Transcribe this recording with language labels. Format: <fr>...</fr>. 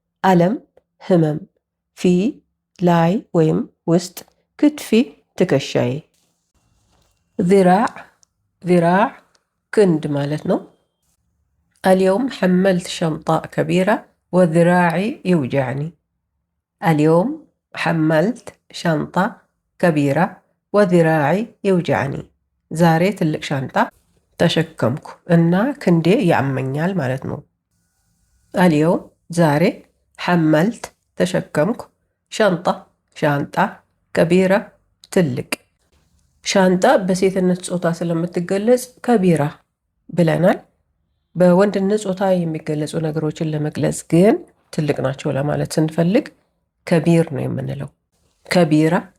<am>አለም ህመም፣ ፊ ላይ ወይም ውስጥ፣ ክትፊ ትከሻዬ። ذراع ክንድ ማለት ነው።</am> <ar>اليوم حملت شنطة كبيرة وذراعي يوجعني. اليوم حملت شنطة كبيرة وذراعي يوجعني.</ar> <am>ዛሬ ትልቅ ሻንጣ ተሸከምኩ እና ክንዴ ያመኛል ማለት ነው። اليوم ዛሬ፣ حملت ተሸከምኩ። ሸንጣ ሻንጣ፣ ከቢራ ትልቅ። ሻንጣ በሴትነት ጾታ ስለምትገለጽ ከቢራ ብለናል። በወንድነት ጾታ የሚገለጹ ነገሮችን ለመግለጽ ግን ትልቅ ናቸው ለማለት ስንፈልግ ከቢር ነው የምንለው። ከቢራ</am>